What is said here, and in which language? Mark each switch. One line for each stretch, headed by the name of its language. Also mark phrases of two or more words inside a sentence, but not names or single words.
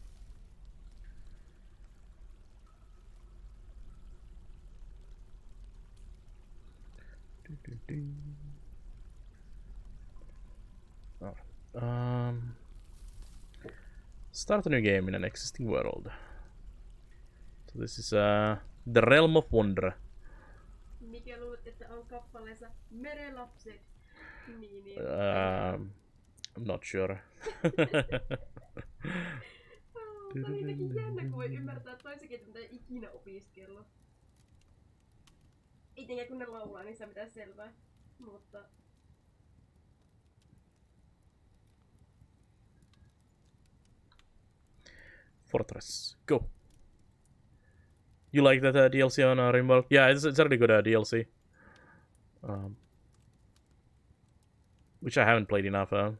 English: Oh. Start a new game in an existing world. So this is the Realm of Wonder.
Finnish: Mikä luulet, että on kappaleessa Merelapset? Niin.
English: I'm not sure.
Finnish: Tää on jotenkin jännä, kun voi ymmärtää toisenkin, että mitä ei ikinä opiskellut. Itenkin kun ne laulaa, niin se mitään selvää. Mutta...
English: Fortress, go. You like that DLC on Rimworld? Yeah, it's a really good DLC. Which I haven't played enough.